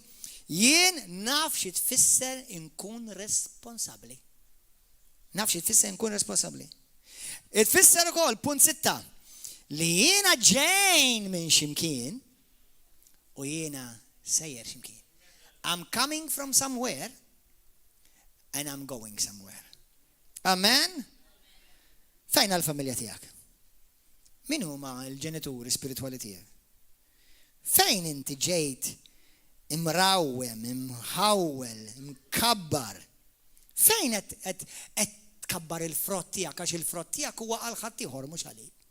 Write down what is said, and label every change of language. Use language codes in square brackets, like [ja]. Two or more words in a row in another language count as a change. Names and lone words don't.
[mt] Jien naf xi tfisser inkun responsabbli. Naf xi tfisser inkun responsabbli. Tfisser ukoll punt 6 li jiena ġejn minn ximkien u jiena sejjer ximkien. [en] I'm coming from somewhere and I'm going somewhere. [mt] Amen? Fejn għall-familja tiegħek? Min huma l-ġenituri spiritwali tiegħek? Fejn inti ġejt imrawwem, imħawwel, imkabbar? Fejn qed tkabbar il-frott tiegħek għax il-frott tiegħek huwa għal ħadd ieħor mhux għalik.